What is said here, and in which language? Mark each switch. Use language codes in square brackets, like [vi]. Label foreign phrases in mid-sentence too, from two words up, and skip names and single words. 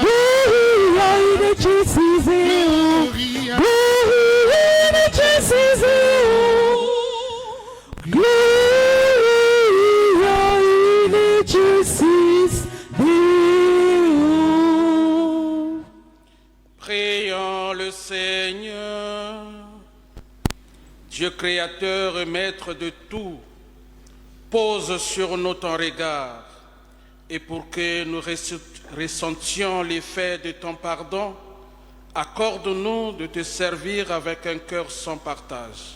[la] Gloria in excelsis, Gloria, Gloria in excelsis, Gloria in excelsis Deo. [fr] Prions le Seigneur. Dieu créateur et maître de tout, pose sur nous ton regard, et pour que nous ressentions l'effet de ton pardon, accorde-nous de te servir avec un cœur sans partage.